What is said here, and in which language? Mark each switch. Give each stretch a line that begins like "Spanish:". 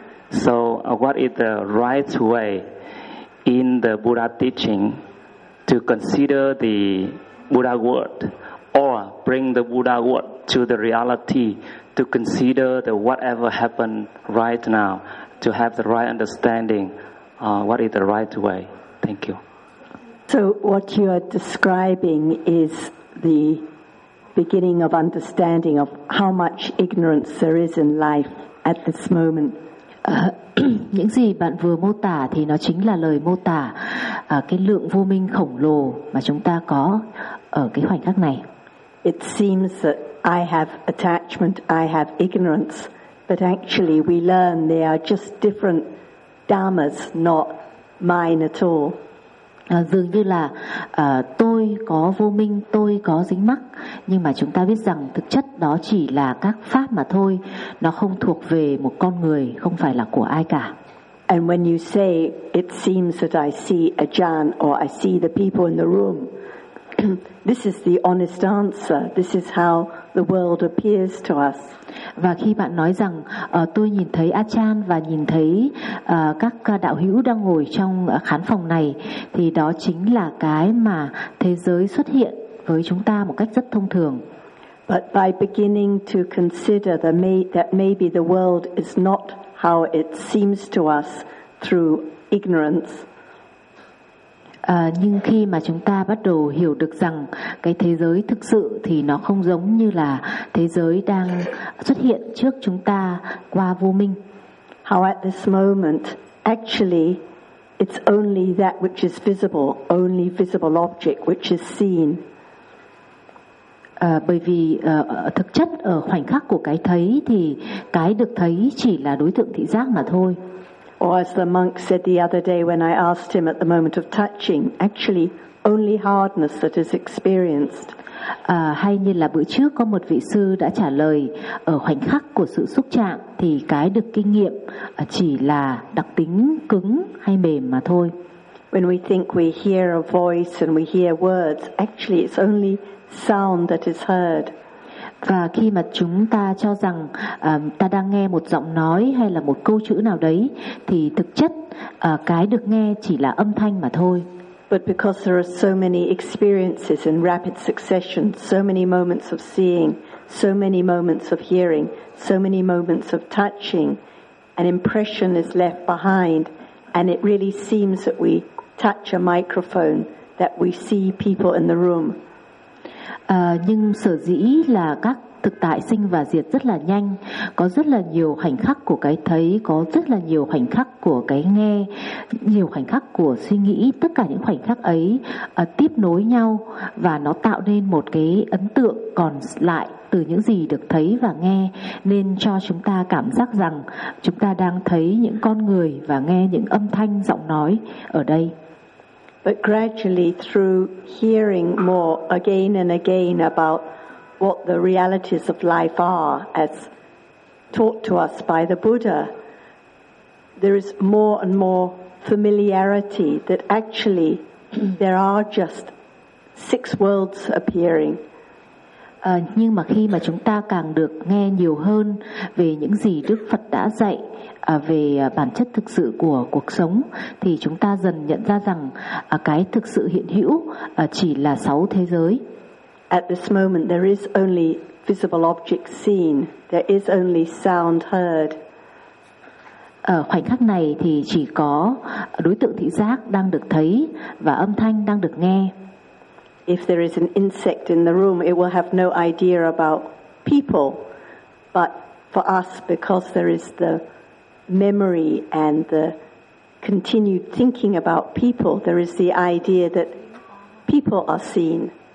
English: So what is the right way in the Buddha teaching to consider the Buddha word or bring the Buddha word to the reality to consider the whatever happened right now to have the right understanding? What is the right way? Thank you. So what you are describing is the beginning of understanding of how much ignorance there is in life at this moment.
Vietnamese: Những gì bạn vừa mô tả thì nó chính là lời mô tả cái lượng vô minh khổng lồ mà chúng ta có ở cái khoảnh khắc này.
English: It seems that I have attachment, I have ignorance, but actually we learn they are just different dharmas, not mine at all.
Vietnamese: Dường như là tôi có vô minh, tôi có dính mắc, nhưng mà chúng ta biết rằng thực chất đó chỉ là các pháp mà thôi, nó không thuộc về một con người, không phải là của ai cả.
English: And when you say it seems that I see a jhan or I see the people in the room, this is the honest answer. This is how the world appears to us.
Vietnamese: Và khi bạn nói rằng tôi nhìn thấy Achan và nhìn thấy các đạo hữu đang ngồi trong khán phòng này thì đó chính là cái mà thế giới xuất hiện với chúng ta một cách rất thông thường.
English: But by beginning to consider that maybe the world is not how it seems to us through ignorance.
Vietnamese: Nhưng khi mà chúng ta bắt đầu hiểu được rằng cái thế giới thực sự thì nó không giống như là thế giới đang xuất hiện trước chúng ta qua vô minh.
English: How at this moment, actually, it's only that which is visible, only visible object which is seen.
Vietnamese: Bởi vì thực chất ở khoảnh khắc của cái thấy thì cái được thấy chỉ là đối tượng thị giác mà thôi.
English: Or as the monk said the other day when I asked him at the moment of touching, actually only hardness that is experienced.
Vietnamese: Hay như là bữa trước có một vị sư đã trả lời ở khoảnh khắc của sự xúc chạm thì cái được kinh nghiệm chỉ là đặc tính cứng hay mềm mà thôi.
English: When we think we hear a voice and we hear words, actually it's only sound that is heard.
Vietnamese: Và khi mà chúng ta cho rằng ta đang nghe một giọng nói hay là một câu chữ nào đấy thì thực chất cái được nghe chỉ là âm thanh mà thôi.
English: But because there are so many experiences in rapid succession, so many moments of seeing, so many moments of hearing, so many moments of touching, an impression is left behind and it really seems that we touch a microphone, that we see people in the room.
Vietnamese: Nhưng sở dĩ là các thực tại sinh và diệt rất là nhanh, có rất là nhiều khoảnh khắc của cái thấy, có rất là nhiều khoảnh khắc của cái nghe, nhiều khoảnh khắc của suy nghĩ, tất cả những khoảnh khắc ấy tiếp nối nhau và nó tạo nên một cái ấn tượng còn lại từ những gì được thấy và nghe, nên cho chúng ta cảm giác rằng chúng ta đang thấy những con người và nghe những âm thanh giọng nói ở đây.
English: But gradually through hearing more again and again about what the realities of life are as taught to us by the Buddha, there is more and more familiarity that actually there are just six worlds appearing.
Vietnamese: Nhưng mà khi mà chúng ta càng được nghe nhiều hơn về những gì Đức Phật đã dạy về bản chất thực sự của cuộc sống thì chúng ta dần nhận ra rằng cái thực sự hiện hữu chỉ là sáu thế giới.
English: At this moment there is only visible object seen, there is only sound heard.
Vietnamese: Ở khoảnh khắc này thì chỉ có đối tượng thị giác đang được thấy và âm thanh đang được nghe.
English: If there is an insect in the room, it will have no idea about people. But for us, because there is the memory and the continued thinking about people, there is the idea that people are seen.